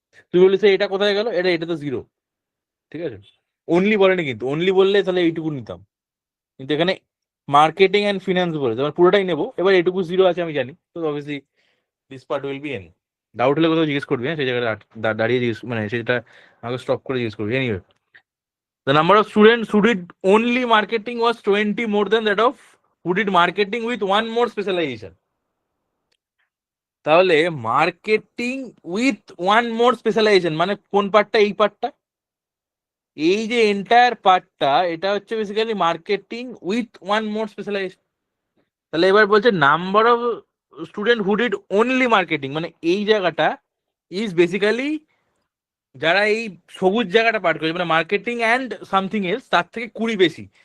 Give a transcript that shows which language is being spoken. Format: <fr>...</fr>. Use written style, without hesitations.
<bn>তুই বলিস এটা কোথায় গেল, এটা তো 0। ঠিক আছে? অনলি বলেনি কিন্তু, অনলি বললে তাহলে এইটুকু নিতাম, কিন্তু এখানে মার্কেটিং অ্যান্ড ফিনান্স বলেছে, আমার পুরোটাই নেবো। এবার এইটুকু 0 আছে আমি জানি, তো</bn> <en>Obviously this part will be N.</en> <bn>Doubt হলে কোথাও জিজ্ঞেস করবি, হ্যাঁ, সেই জায়গাটা দাঁড়িয়ে জিজ্ঞেস, মানে সেটা আমাকে স্টপ করে জিজ্ঞেস করবি।</bn> <en>Anyway, the number of students who did only marketing was 20 more than that of who did marketing with one more specialization.</en> <bn>তাহলে marketing</bn> <en>with one more specialization</en> <bn>মানে কোন পার্টটা? এই পার্টটা, এই যে এন্টায়ার পার্টটা, এটা হচ্ছে basically marketing</bn> <en>With one more specialization.</en> <bn>তাহলে এবার বলছে</bn> <en>number of student who did only marketing,</en> <bn>মানে এই জায়গাটা ইজ বেসিক্যালি যারা এই সবুজ জায়গাটা পার করেছে মানে মার্কেটিং অ্যান্ড সামথিং এলস, তার থেকে 20 বেশি।</bn>